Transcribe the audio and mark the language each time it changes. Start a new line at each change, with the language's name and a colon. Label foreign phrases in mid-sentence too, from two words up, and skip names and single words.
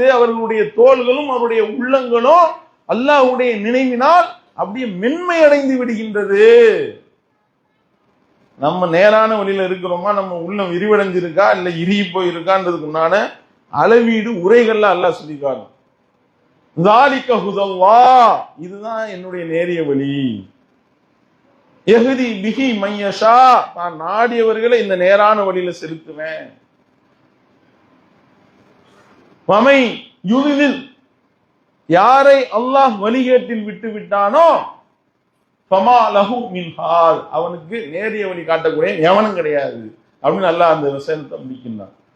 Tamil: அவர்களுடைய தோள்களும் அவருடைய உள்ளங்களும் அல்லாஹ்வுடைய நினைவினால் அப்படியே மென்மை அடைந்து விடுகின்றது. நம்ம நேரான வழியில இருக்கிறோமா, நம்ம உள்ளம் விரிவடைஞ்சிருக்கா இல்ல இறுகி போயிருக்கான்றதுக்குண்டான அளவீடு உரைகள்ல அல்லாஹ் சொல்லிக்காரு.
Arabic: ذَلِكَ هُدَى اللَّهِ,
Tamil: இதுதான் என்னுடைய நேரிய வழி.
Arabic: يهدي به من يشاء,
Tamil: நான் நாடியவர்களை இந்த நேரான வழியில செலுத்துவேன்.
Arabic: ومن يضلل,
Tamil: யாரை அல்லாஹ் வழிகேட்டில் விட்டு விட்டானோ
Arabic: فما له من هاد,
Tamil: அவனுக்கு நேரிய வழி காட்டக்கூடிய எவனும் கிடையாது அப்படின்னு அல்லாஹ் அந்த வசனத்தை முடிக்கின்றான்.